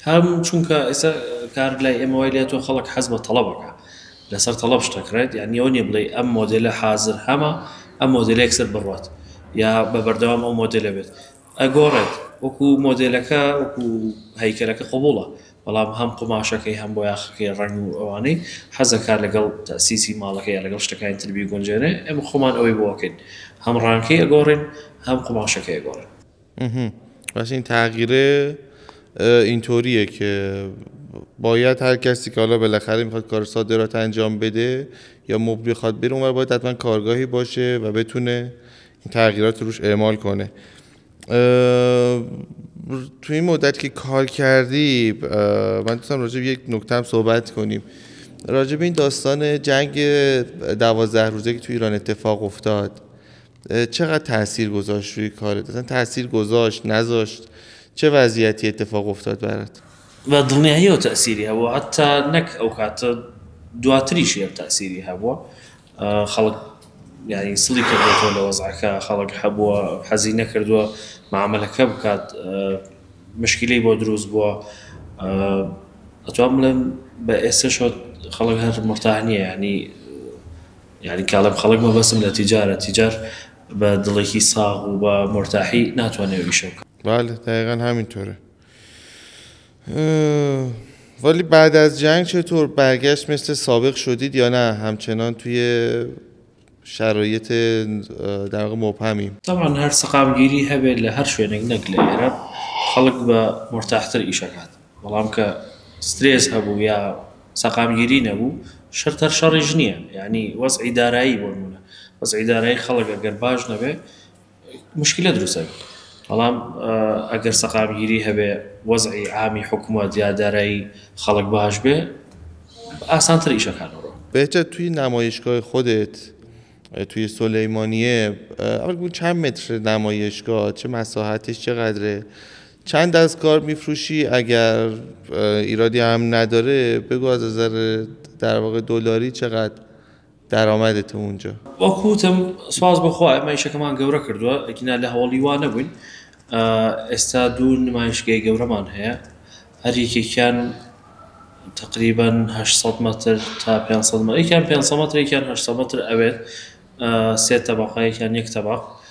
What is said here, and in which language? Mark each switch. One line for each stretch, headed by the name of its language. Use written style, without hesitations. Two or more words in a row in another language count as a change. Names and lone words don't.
Central Kurdish: هەم چونکە ئێستا کار لای ئێمە وای لێتەوە خەڵک حەز بە تەڵەبەکە لەسەر تەڵەب شتەکرێت یعنی ئەوە نییە بڵێ ئەم مۆدێلە حازر هەمە ئەم مۆدێلە یەکسەر بڕوات یا بە بەردەوام ئەو مۆدێلە بێت ئەگۆڕێت وەکو مۆدێلەکە وەکو هەیکەلەکە قبوڵە بەڵام هەم قماشەکەی هەم بۆ یاخەکەی ڕەنگ و ئەوانەی حەزەکار لەگەڵ تەسیسی ماڵەکە یا لەگەڵ شتەکانی تربی گونجێنێ ئێمە خۆمان ئەوەی بۆکەین هەم ڕانکەی ئەگۆڕین هەم قماشەکەی ئەگۆڕین.
Persian: واسه این تغییره اینطوریه که باید هر کسی که حالا بالاخره میخواد کار صادرات انجام بده یا مبری خواد بره اونور باید حتما کارگاهی باشه و بتونه این تغییرات روش اعمال کنه. توی این مدت که کار کردی من دوستم راجع به یک نکته هم صحبت کنیم، راجع به این داستان جنگ 12 روزه که توی ایران اتفاق افتاد چقدر تأثیر گذاشت روی کارت؟ اصلا تأثیر گذاشت نذاشت؟ چه وضعیتی اتفاق افتاد برات؟
Central Kurdish: و دڵنیاییەوە تەسیری هەبوو حتا نەک ئەو کاتە دواتریشی ئەم تەسیری هەبووە خەڵک یعنی سڵی کردێتەوە لە وەزعەکە خەڵک هەبووە حەزی نەکردووە معاملەکە بکات مشکلەی بۆ دروست بووە ئەتوانم بڵێم بە ئێستاشەوە خەڵک هەر مرتاح نییە یعنی کاڵێم خەڵک مەبەستم لە تیجار بە دڵێکی ساغ و بە مرتاحی ناتوانێت ئیشە بکات.
Persian: بله دقیقا همینطوره. ولی بعد از جنگ چطور برگشت مثل سابق شدید یا نه همچنان توی شرایط در واقع مبهمیم؟
Central Kurdish: طبعا هر سەقامگیری هەبێت لە هەر شوێنێک نەک لە ئێرە خەڵک بە مرتاحتر ئیشەکات بەڵام کە سترێس هەبوو یا سەقامگیری نەبوو شەرتەر شەڕیش نییە یعنی وەزعی دارایی بۆ نمونە وەزعی دارایی خەڵک ئەگەر باش نەبێ مشکلە دروستە بەڵام ئەگەر سەقامگیری هەبێ وەزعی عامی حکومەت یا دارایی خەڵک باش بێ ئاسانتر ئیشەکانەوە.
Persian: بهجت توی نمایشگاه خودت توی سلیمانیه اول بگو چند متر نمایشگاه، چه مساحتش چقدره، چند از کار میفروشی، اگر ایرادی هم نداره بگو از نظر در واقع دلاری چقدر درآمدت اونجا؟
Central Kurdish: وەکوتم سواز بخوا ئەمە ئیشەکەمان گەورە کردووە ئەگینا لە هەوڵی وا نەبووین ئێستا دوو نمایشگای گەورەمان هەیە هەر یەکێکیان تقریبا 800 متر تا 500 متر یەکیان 500 متر یەکیان 800 متر ئەوێت سێ تەبەقە یەکیان یەک تەبەق